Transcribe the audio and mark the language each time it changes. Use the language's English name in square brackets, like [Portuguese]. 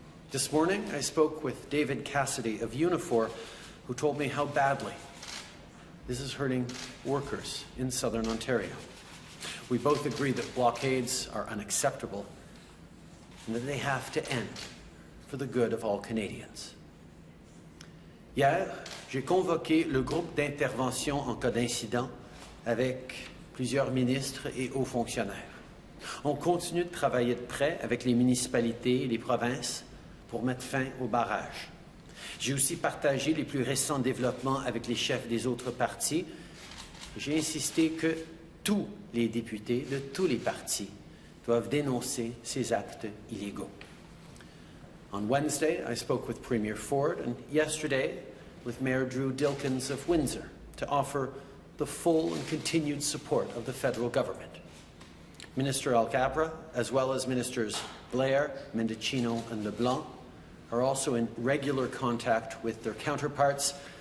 [English] This morning, I spoke with David Cassidy of Unifor, who told me how badly this is hurting workers in Southern Ontario. We both agree that blockades are unacceptable and that they have to end for the good of all Canadians. [French] Hier, j'ai convoqué le groupe d'intervention en cas d'incident avec plusieurs ministres et hauts fonctionnaires. On continue de travailler de près avec les municipalités et les provinces pour mettre fin aux barrages. J'ai aussi partagé les plus récents développements avec les chefs des autres partis. J'ai insisté que tous les députés de tous les partis doivent dénoncer ces actes illégaux. [English] On Wednesday, I spoke with Premier Ford, and yesterday with Mayor Drew Dilkins of Windsor to offer the full and continued support of the federal government. Minister Alcabra, as well as Ministers Blair, Mendicino, and LeBlanc, are also in regular contact with their counterparts.